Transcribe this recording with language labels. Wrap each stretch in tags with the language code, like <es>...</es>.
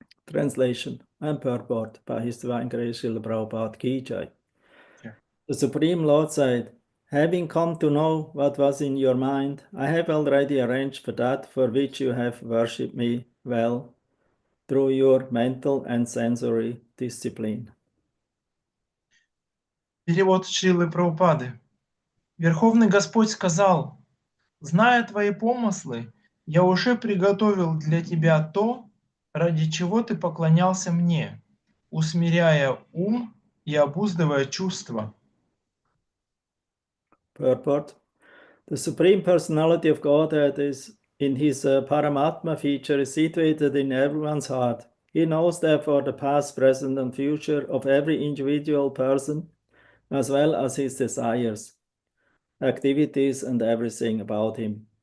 <en>Translation and purport by His Divine Grace Srila Prabhupada Ki Jai. The Supreme Lord said, having come to know what was in your mind, I have already arranged for that for which you have worshipped me well through your mental and sensory discipline.</en> <ru>Перевод Шрилы Прабхупады. Верховный Господь сказал: «Зная твои помыслы, я уже приготовил для тебя то, ради чего ты поклонялся мне, усмиряя ум и обуздывая чувства».</ru> <en>Purport. The Supreme Personality of Godhead is in His Paramatma feature is situated in everyone's heart. He knows therefore the past, present, and future of every individual person, as well as his desires, activities, and everything about him.</en>